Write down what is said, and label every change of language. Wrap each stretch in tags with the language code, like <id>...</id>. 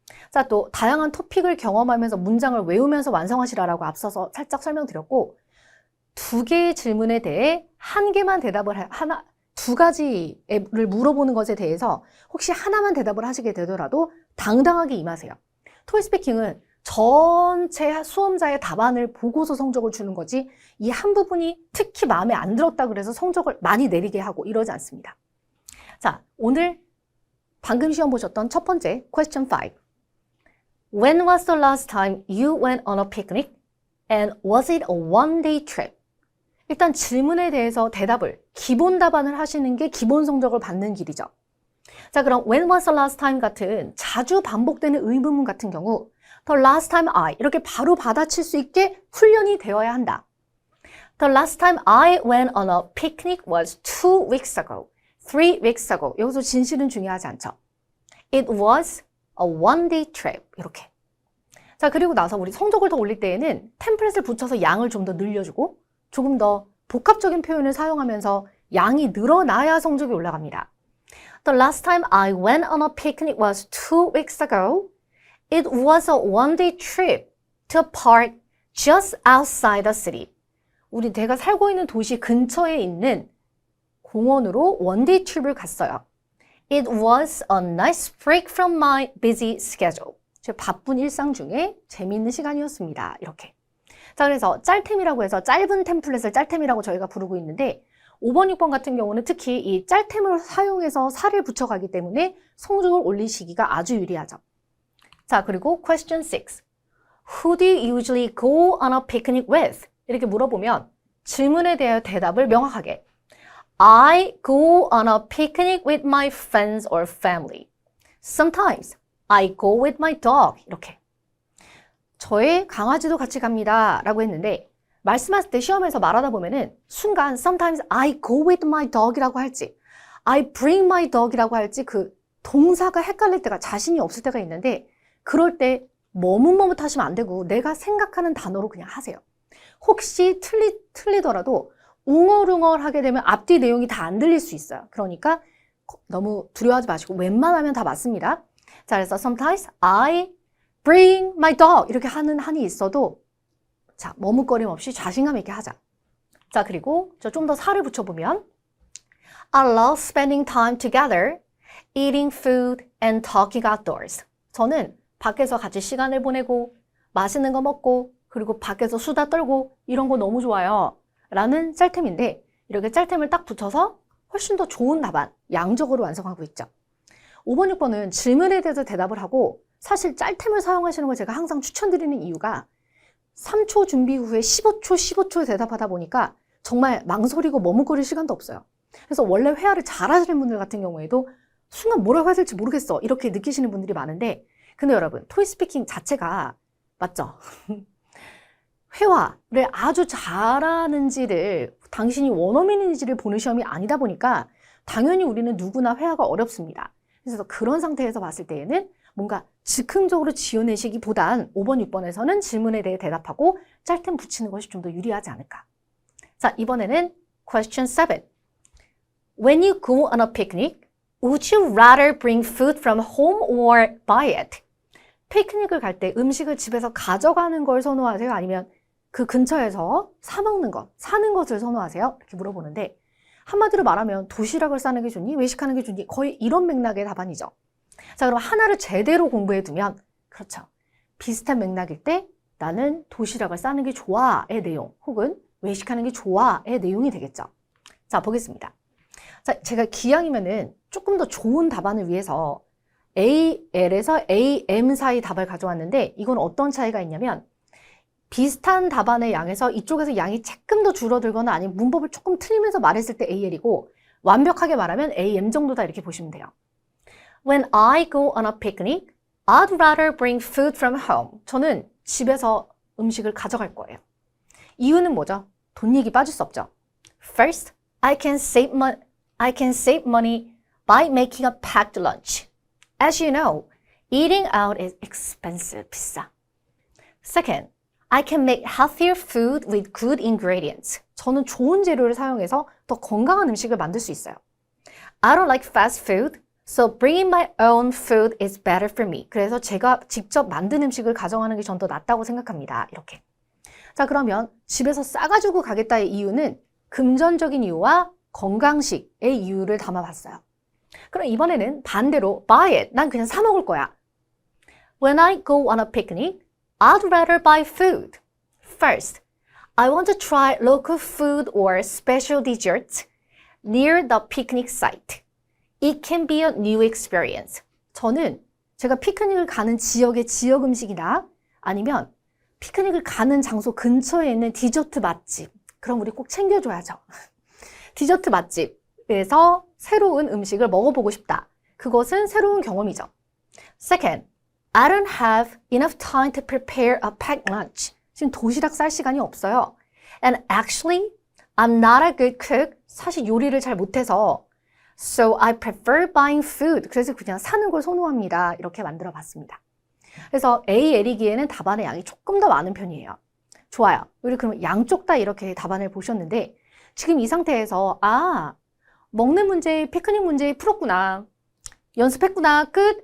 <ko>자, 또 다양한 토픽을 경험하면서 문장을 외우면서 완성하시라라고 앞서서 살짝 설명드렸고, 두 개의 질문에 대해 한 개만 대답을 두 가지를 물어보는 것에 대해서 혹시 하나만 대답을 하시게 되더라도 당당하게 임하세요. 토익스피킹은 전체 수험자의 답안을 보고서 성적을 주는 거지 이 한 부분이 특히 마음에 안 들었다 그래서 성적을 많이 내리게 하고 이러지 않습니다. 자, 오늘 방금 시험 보셨던 첫 번째 question 5.</ko> <en>When was the last time you went on a picnic? And was it a one-day trip?</en> <ko>일단 질문에 대해서 대답을, 기본 답안을 하시는 게 기본 성적을 받는 길이죠. 자, 그럼</ko> <en>when was the last time</en> <ko>같은 자주 반복되는 의문문 같은 경우</ko> <en>The last time I</en> <ko>이렇게 바로 받아칠 수 있게 훈련이 되어야 한다.</ko> <en>The last time I went on a picnic was 2 weeks ago, 3 weeks ago.</en> <ko>여기서 진실은 중요하지 않죠.</ko> <en>It was a one-day trip.</en> <ko>이렇게. 자, 그리고 나서 우리 성적을 더 올릴 때에는 템플릿을 붙여서 양을 좀 더 늘려주고 조금 더 복합적인 표현을 사용하면서 양이 늘어나야 성적이 올라갑니다.</ko> <en>The last time I went on a picnic was 2 weeks ago. It was a one-day trip to a park just outside the city.</en> <ko>우리 내가 살고 있는 도시 근처에 있는 공원으로 원데이 트립을 갔어요.</ko> <en>It was a nice break from my busy schedule.</en> <ko>제 바쁜 일상 중에 재미있는 시간이었습니다. 이렇게. 자, 그래서 짤템이라고 해서 짧은 템플릿을 짤템이라고 저희가 부르고 있는데 5번, 6번 같은 경우는 특히 이 짤템을 사용해서 살을 붙여가기 때문에 성적을 올리시기가 아주 유리하죠. 자, 그리고 question 6.</ko> <en>Who do you usually go on a picnic with?</en> <ko>이렇게 물어보면 질문에 대해 대답을 명확하게.</ko> <en>I go on a picnic with my friends or family. Sometimes I go with my dog.</en> <ko>이렇게. 저의 강아지도 같이 갑니다. 라고 했는데 말씀하실 때 시험에서 말하다 보면은 순간</ko> <en>sometimes I go with my dog</en> <ko>이라고 할지</ko> <en>I bring my dog</en> <ko>이라고 할지 그 동사가 헷갈릴 때가 자신이 없을 때가 있는데 그럴 때 머뭇머뭇하시면 안 되고 내가 생각하는 단어로 그냥 하세요. 혹시 틀리더라도 웅얼웅얼하게 되면 앞뒤 내용이 다 안 들릴 수 있어요. 그러니까 너무 두려워하지 마시고 웬만하면 다 맞습니다. 자, 그래서</ko> <en>sometimes I bring my dog</en> <ko>이렇게 하는 한이 있어도 자, 머뭇거림 없이 자신감 있게 하자. 자, 그리고 저 좀 더 살을 붙여보면</ko> <en>I love spending time together, eating food and talking outdoors.</en> <ko>저는 밖에서 같이 시간을 보내고 맛있는 거 먹고 그리고 밖에서 수다 떨고 이런 거 너무 좋아요. 라는 짤템인데 이렇게 짤템을 딱 붙여서 훨씬 더 좋은 답안, 양적으로 완성하고 있죠. 5번, 6번은 질문에 대해서 대답을 하고 사실 짤템을 사용하시는 걸 제가 항상 추천드리는 이유가 3초 준비 후에 15초에 대답하다 보니까 정말 망설이고 머뭇거릴 시간도 없어요. 그래서 원래 회화를 잘하시는 분들 같은 경우에도 순간 뭐라고 해야 될지 모르겠어 이렇게 느끼시는 분들이 많은데 근데 여러분 토익 스피킹 자체가 맞죠? 회화를 아주 잘하는지를 당신이 원어민인지를 보는 시험이 아니다 보니까 당연히 우리는 누구나 회화가 어렵습니다. 그래서 그런 상태에서 봤을 때에는 뭔가 즉흥적으로 지어내시기보단 5번, 6번에서는 질문에 대해 대답하고 짤템 붙이는 것이 좀 더 유리하지 않을까. 자, 이번에는 question 7.</ko> <en>When you go on a picnic, would you rather bring food from home or buy it?</en> <ko>피크닉을 갈 때 음식을 집에서 가져가는 걸 선호하세요? 아니면 그 근처에서 사 먹는 것, 사는 것을 선호하세요? 이렇게 물어보는데 한마디로 말하면 도시락을 싸는 게 좋니? 외식하는 게 좋니? 거의 이런 맥락의 답안이죠. 자, 그럼 하나를 제대로 공부해 두면 그렇죠. 비슷한 맥락일 때 나는 도시락을 싸는 게 좋아의 내용 혹은 외식하는 게 좋아의 내용이 되겠죠. 자, 보겠습니다. 자, 제가 기왕이면은 조금 더 좋은 답안을 위해서 AL에서 AM 사이 답을 가져왔는데 이건 어떤 차이가 있냐면 비슷한 답안의 양에서 이쪽에서 양이 조금 더 줄어들거나 아니면 문법을 조금 틀리면서 말했을 때 AL이고 완벽하게 말하면 AM 정도다 이렇게 보시면 돼요.</ko> <en>When I go on a picnic, I'd rather bring food from home.</en> <ko>저는 집에서 음식을 가져갈 거예요. 이유는 뭐죠? 돈 얘기 빠질 수 없죠.</ko> <en>First, I can save money by making a packed lunch. As you know, eating out is expensive,</en> <ko>비싸.</ko> <en>Second, I can make healthier food with good ingredients.</en> <ko>저는 좋은 재료를 사용해서 더 건강한 음식을 만들 수 있어요.</ko> <en>I don't like fast food, so bringing my own food is better for me.</en> <ko>그래서 제가 직접 만든 음식을 가져가는 게 전 더 낫다고 생각합니다. 이렇게. 자, 그러면 집에서 싸가지고 가겠다의 이유는 금전적인 이유와 건강식의 이유를 담아봤어요. 그럼 이번에는 반대로</ko> <en>buy it.</en> <ko>난 그냥 사 먹을 거야.</ko> <en>When I go on a picnic, I'd rather buy food. First, I want to try local food or special desserts near the picnic site. It can be a new experience.</en> <ko>저는 제가 피크닉을 가는 지역의 지역 음식이나 아니면 피크닉을 가는 장소 근처에 있는 디저트 맛집. 그럼 우리 꼭 챙겨줘야죠. 디저트 맛집에서 새로운 음식을 먹어보고 싶다. 그것은 새로운 경험이죠.</ko> <en>Second, I don't have enough time to prepare a packed lunch.</en> <ko>지금 도시락 쌀 시간이 없어요.</ko> <en>And actually, I'm not a good cook.</en> <ko>사실 요리를 잘 못해서</ko> <en>So I prefer buying food.</en> <ko>그래서 그냥 사는 걸 선호합니다. 이렇게 만들어 봤습니다. 그래서 AL이기에는 답안의 양이 조금 더 많은 편이에요. 좋아요. 우리 그럼 양쪽 다 이렇게 답안을 보셨는데 지금 이 상태에서 먹는 문제, 피크닉 문제 풀었구나. 연습했구나. 끝.</ko>